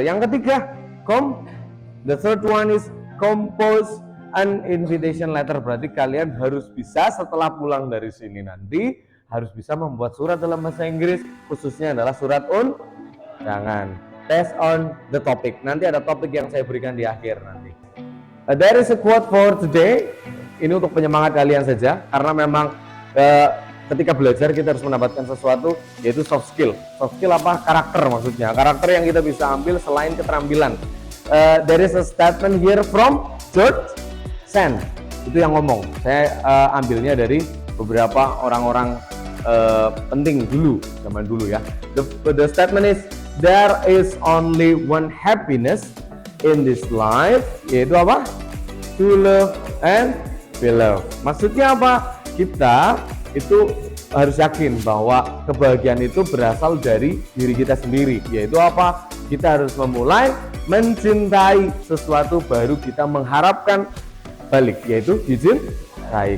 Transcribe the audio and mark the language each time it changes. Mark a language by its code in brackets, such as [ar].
[en] Yang ketiga, the third one is compose an invitation letter. [id] Berarti kalian harus bisa setelah pulang dari sini nanti harus bisa membuat surat dalam bahasa Inggris, khususnya adalah surat undangan. Test on the topic. Nanti ada topik yang saya berikan di akhir nanti. [en] There is a quote for today. [id] Ini untuk penyemangat kalian saja, karena memang ketika belajar kita harus mendapatkan sesuatu, yaitu soft skill. Soft skill apa? Karakter maksudnya. Karakter yang kita bisa ambil selain keterampilan. [en] There is a statement here from George Sand. [id] Itu yang ngomong. Saya ambilnya dari beberapa orang-orang penting dulu, zaman dulu ya. [en] The statement is, there is only one happiness in this life, yaitu apa? To love and be loved. Maksudnya apa? [id] Kita itu harus yakin bahwa kebahagiaan itu berasal dari diri kita sendiri, yaitu apa? Kita harus memulai mencintai sesuatu, baru kita mengharapkan balik, yaitu dicintai.